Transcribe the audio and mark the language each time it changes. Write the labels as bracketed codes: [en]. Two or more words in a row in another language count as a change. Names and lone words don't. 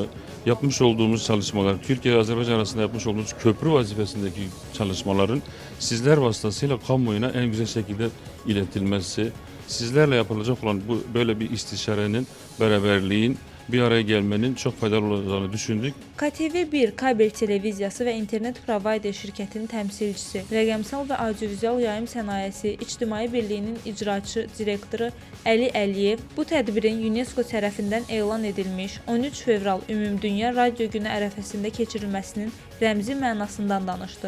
[tr] Yapmış olduğumuz çalışmalar, Türkiye ve Azerbaycan arasında yapmış olduğumuz köprü vazifesindeki çalışmaların sizler vasıtasıyla kamuoyuna en güzel şekilde iletilmesi, sizlerle yapılacak olan böyle bir istişarenin, beraberliğin, bir araya gelmenin çok faydalı olacağını düşündük. [az] KTV1 kabel televiziyası və internet provayder şirkətinin təmsilçisi, rəqəmsal və audiovizual yayım sənayesi İctimai Birliyinin icraçı direktoru Əli Əliyev bu tədbirin UNESCO tərəfindən elan edilmiş 13 fevral Ümumdünya Radio Günü ərəfəsində keçirilməsinin rəmzi mənasından danışdı.